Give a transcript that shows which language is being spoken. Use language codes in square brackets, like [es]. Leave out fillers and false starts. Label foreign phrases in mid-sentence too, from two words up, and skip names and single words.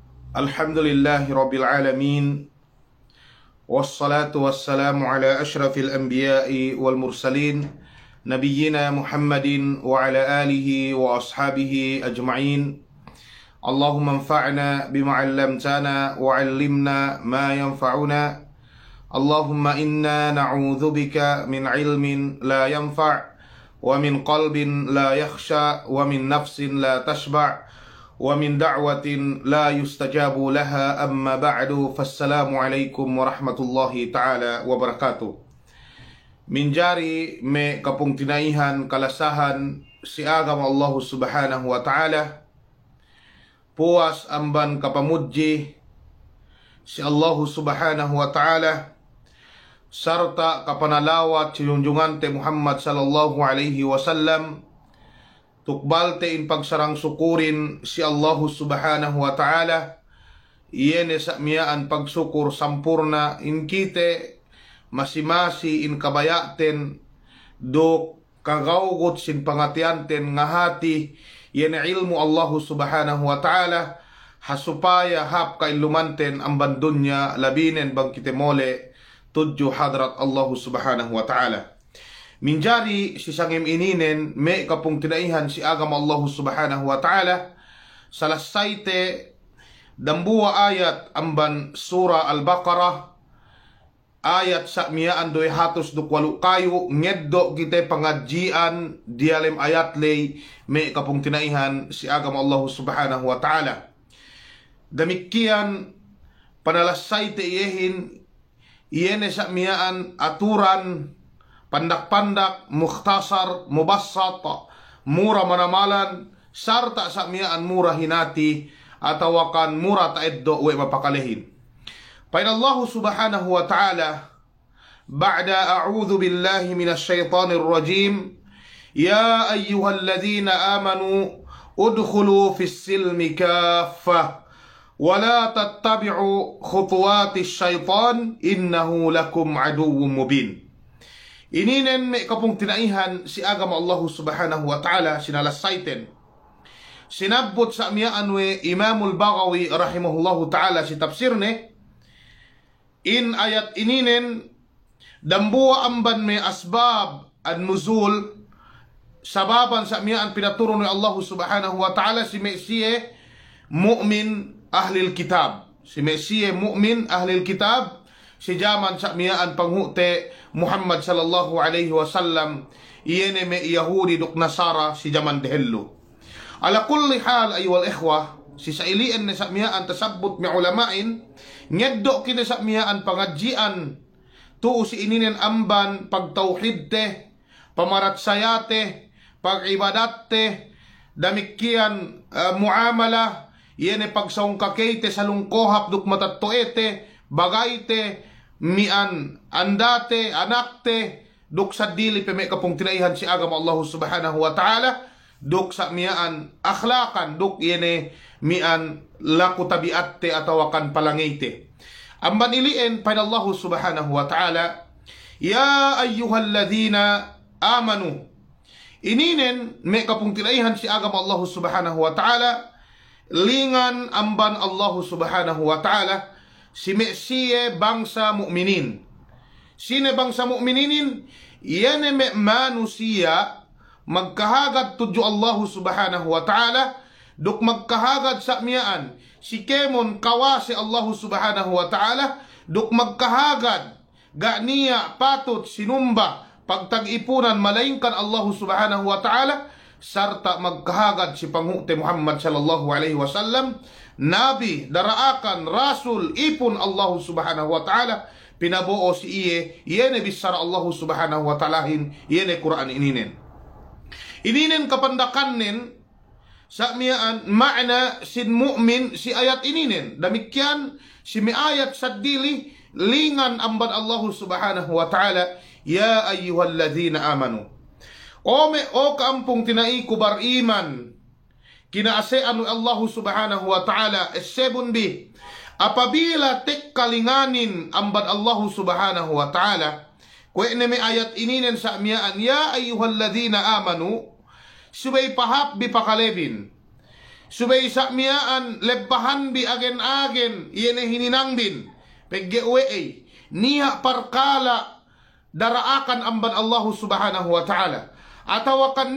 [ar] الحمد لله رب العالمين. والصلاة والسلام على أشرف الأنبياء والمرسلين نبينا محمد وعلى آله وأصحابه أجمعين. اللهم انفعنا بما علمتنا وعلمنا ما ينفعنا. اللهم إنا نعوذ بك من علم لا ينفع ومن قلب لا يخشع ومن نفس لا تشبع ومن دعوة لا يستجاب لها، أما بعد. فالسلام عليكم ورحمة الله تعالى وبركاته. [yka] Minjari me kapung tinaihan kalasahan si agama [ar] الله سبحانه وتعالى, [yka] puas amban kapamudji si [ar] الله سبحانه و [yka] ta'ala, sarta kapanalawat si junjungante Muhammad [ar] صلى الله عليه وسلم, [yka] tukbalte in pagsarang sukurin si [ar] الله سبحانه وتعالى, [yka] iyene sa miyaan pagsukur sampurna in kite masimasi in kabayaten do kagawgot sin pangatianten nga hati iyene ilmu [ar] الله سبحانه وتعالى, [yka] hasupaya hap kailumanten ang bandunya labinen bang kitemole tudyo hadrat [ar] الله سبحانه وتعالى. [yka] Minjari si sangim ininen me kapung tinaihan si agama [ar] الله سبحانه وتعالى, [yka] salasayte dambuwa ayat amban surah Al-Baqarah ayat sa miyaan doy hatos dukwalu kayo ngeddo kite pangadjian dialem ayat lay me kapung tinaihan si agama [ar] الله سبحانه وتعالى. [yka] Damikian panalasayte iyehin iyene sa miyaan aturan pandak-pandak, [ar] مختصر، مبسط, [yka] mura manamalan, sarta sa miyaan mura hinati, atawakan mura taeddo we mapakalehin. [ar] Pain الله سبحانه وتعالى، بعد أعوذ بالله من الشيطان الرجيم، يا أيها الذين آمنوا ادخلوا في السلم كافة ولا تتبعوا خطوات الشيطان إنه لكم عدو مبين. [yka] Ininen me kapung tinaihan si agama [ar] الله سبحانه وتعالى [yka] sinalasayten. Sinabot sa miyaan we Imamul Baghawi [ar] رحمه الله تعالى [yka] si tafsirne, in ayat ininen dambuwa amban me [ar] أسباب النزول, [yka] sababan sa miyaan pinaturo ni [ar] الله سبحانه وتعالى [yka] si Mesiye [ar] مؤمن أهل الكتاب. [yka] Si Mesiye [ar] مؤمن أهل الكتاب, [yka] si jaman sa miyaan panghute Muhammad [ar] صلى الله عليه وسلم, [yka] iyene me Yahudi duk Nasara si jaman dehello. [ar] على كل حال أيها الإخوة, [yka] si sailian na sa miyaan tasabbut mi ulamain, ngeddo kini sa miyaan pangadjian tuo si ininen amban pagtauhid te, pamaratsayate, pagibadatte, damikian muamala, iyene pagsaung kakete sa lungkohap duk matattoete, bagayte, mian andate anakte duk sa dili peme kapung tinaihan si agama [ar] الله سبحانه وتعالى, [yka] duk sa mian akhlakan duk yene mian laku tabiatte atawakan palangite. Amban ilien pa [ar] الله سبحانه وتعالى, يا أيها الذين آمنوا, [yka] ininen me kapung tinaihan si agama [ar] الله سبحانه وتعالى, [yka] lingan amban [ar] الله سبحانه وتعالى [yka] si Mesiye bangsa mu'minin. Sine bangsa mu'mininin? Yene me manusia magkahagad tudyo [ar] الله سبحانه وتعالى, [yka] duk magkahagad sa miyaan si kemon kawasi [ar] الله سبحانه وتعالى, [yka] duk magkahagad ganiya patot sinumba pagtag-ipunan malaingkan [ar] الله سبحانه وتعالى, [yka] sarta magkahagad si panghute Muhammad [ar] صلى الله عليه وسلم, [yka] nabi, daraakan, rasul, ipon [ar] الله سبحانه وتعالى, [yka] pinabuo si iyene bisara [ar] الله سبحانه وتعالى, [yka] iyene Quran ininen. Ininen kapandakannen sa miyaan ma'na sin mu'min si ayat ininen. Damikyan si mi ayat sa dili lingan amban [ar] الله سبحانه وتعالى, يا أيها الذين آمنوا. [yka] O kaampong tinai kubar iman, kinaasean [ar] الله سبحانه وتعالى, [yka] 7b, apabila tek kalinganin amban [ar] الله سبحانه وتعالى, [yka] kwe may ayat ininen sa miyaan, [ar] يا أيها الذين آمنوا, [yka] subay pahap bipakalebin, subay sa miyaan lebahan bi agen-agen iyene hininang bin peggewe niya parkala daraakan amban [ar] الله سبحانه وتعالى [yka] atawa kan